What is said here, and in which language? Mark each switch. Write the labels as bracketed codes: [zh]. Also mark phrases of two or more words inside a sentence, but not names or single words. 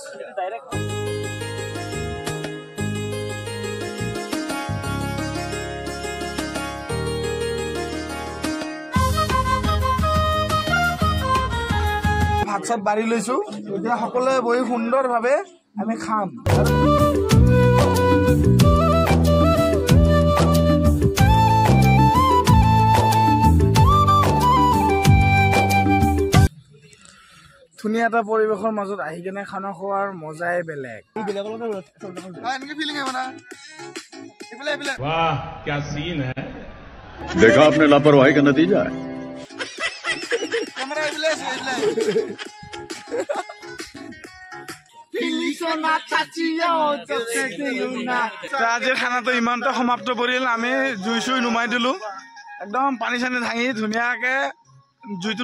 [as] ভাত চাত বাঢ়ি লৈছো এতিয়া সকলোৱে বহি সুন্দৰভাৱে আমি খাম ধুনীয়া এটা পৰিৱেশৰ মাজত আহি কেনে খানা খোৱাৰ মজাই বেলেগ [hi] वाह क्या सीन है देखा आपने लापरवाही का नतीजा है [as] আজিৰ খানাটো ইমানটা সমাপ্ত কৰিল আমি জুই চুই নুমাই দিলো একদম পানী চানী ধাঙি ধুনীয়াকে জুইটো